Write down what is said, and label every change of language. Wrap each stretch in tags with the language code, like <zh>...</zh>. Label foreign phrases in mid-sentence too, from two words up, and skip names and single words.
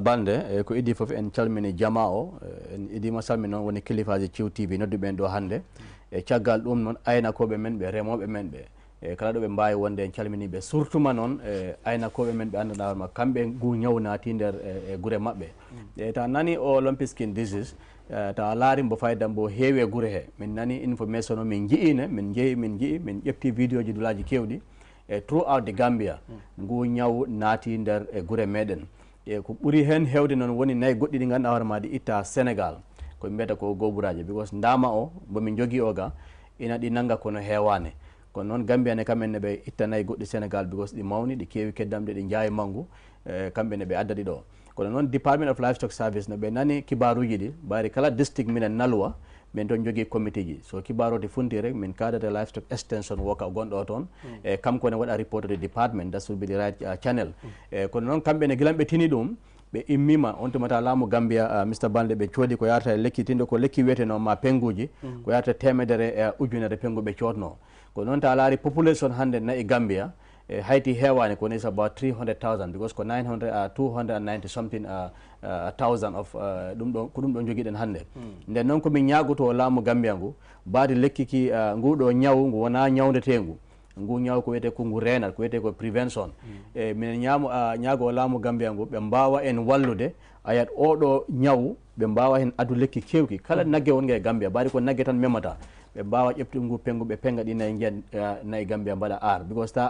<ff>Bande ko idi fof en calmini jama'o en idi masalmi non woni kilifaji QTV noddu ben do hande e caggal dum non ayna ko be men be remobe men be kala do be mbawi wonde en calmini be surtout ma non ayna ko be men be andana ma kambe gu nyawnati der gure mabbe ta nani o</ff> <en>lumpy skin disease</en> <ff>ta laari mbo fayda mbo heewe gure he min nani information min jiine min jeeyi min ƴefti video ji dulaji kewdi</ff> <en>throughout the Gambia</en> <ff>ngu ñaw naati nder gure meɗen ko ɓuri hen hewde noon woni nayi goɗɗi ɗi ganduɗa hoore ma ɗi itta Sénégal ko mbiyata ko goburaji because ndama o bomin jogui o ga ina ɗi nanga kono hewane kono noon Gambia ne kamen ne ɓe itta nayi goɗɗi Sénégal because ɗi mawni ɗi kewi keddamde ɗi jaayi manggu kamɓe ne ɓe adda ɗi ɗo kono noon Department of Livestock Service no ɓe nani kibaruji ɗi ɓayri kala district minen nalwa min toon jogui committee ji so kibaroti funti rek min kadata</ff> <en>livestock extension worker</en> <ff>gonɗo toon kam kone waɗa</ff> <en>report to the department that will be the right channel</en> <ff>kono noon kamɓe ne gilan ɓe tini ɗum ɓe immima on tumata laamu Gambia Mr Balde ɓe coodi ko yarata lekki tinde ko lekki wiyeteno ma penguji ko yarata temedere ujunere pengu ɓe cootno ko noon ta laari population hande nayi Gambia hayti hewani ko</ff> <en>is about 300,000 because</en> <ff>ko</ff> <en>290 something thousand of</en> <ff>ɗum ɗo ko ɗum ɗo joguiɗen hande nden noon komin ñagoto laamu Gambia ngu baadi lekki ki nguɗo ñaw ngu wona ñawdetengu ngu ñaw ko wiyete ko ngu renat ko wiyete ko prevention minen ñaago laamu Gambia ngu ɓe mbawa en wallude ayat oɗo ñaw ɓe mbawa hen adu lekki kewki kala nagge wonge e Gambia baadi ko nagge tan memata ɓe mbawa ƴeftude ngu pengu ɓe penga ɗi nayi jiyan nayi Gambia mbaɗa ar because ta</ff>